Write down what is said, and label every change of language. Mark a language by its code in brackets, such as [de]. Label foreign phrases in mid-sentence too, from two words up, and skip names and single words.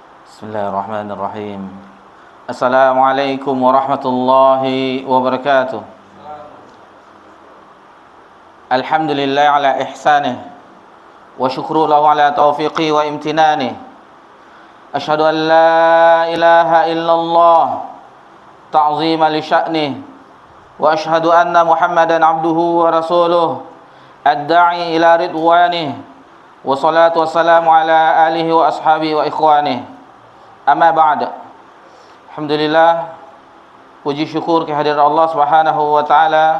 [ar] بسم الله الرحمن الرحيم. السلام عليكم ورحمة الله وبركاته. الحمد لله على إحسانه والشكر له على توفيقه وامتنانه. أشهد أن لا إله إلا الله تعظيما لشأنه وأشهد أن محمدا عبده ورسوله الداعي إلى رضوانه والصلاة والسلام على آله وأصحابه وإخوانه. أما بعد. [id] Alhamdulillah, puji syukur kehadiran Allah [ar] سبحانه وتعالى.